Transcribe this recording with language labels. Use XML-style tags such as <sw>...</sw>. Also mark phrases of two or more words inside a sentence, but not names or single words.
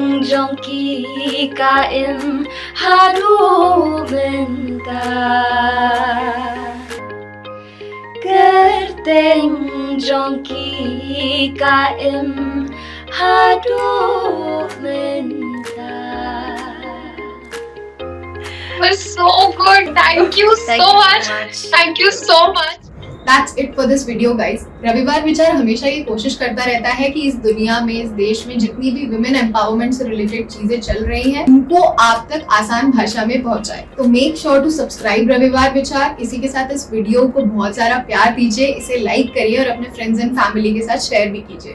<en>jongki kaim haru benta Kerteng jongki kaim haru benta It was so good. Thank you so much. Thank you so much. That's it for this video guys.</en> <hi>रविवार विचार हमेशा ये कोशिश करता रहता है कि इस दुनिया में, इस देश में जितनी भी</hi> <en>women empowerment</en> <hi>से रिलेटेड चीजें चल रही हैं उनको आप तक आसान भाषा में पहुंचाए। तो</hi> <en>make sure to subscribe</en> <hi>रविवार विचार। इसी के साथ इस वीडियो को बहुत सारा प्यार दीजिए, इसे लाइक करिए और अपने</hi> <en>friends and family</en> <hi>के साथ शेयर भी कीजिए।</hi>